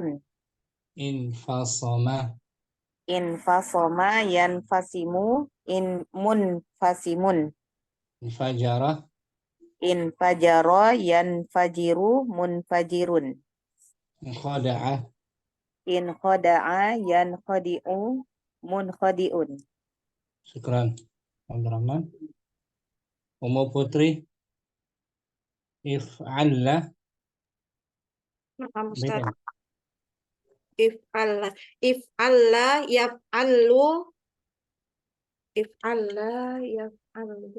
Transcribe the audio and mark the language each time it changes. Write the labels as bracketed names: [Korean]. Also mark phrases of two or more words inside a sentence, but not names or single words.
[Arabic] انفصم انفصم ينفصم، إن منفصم. انفجر انفجر ينفجر، منفجر. انخدع. انخدع ينخدع، منخدع. شكرا عبد الرحمن. أم Putri افعلّ. [Indonesian] Nah, Ustaz. Beda. [Arabic] افعلّ يفعلّ، افعلّ يفعلّ,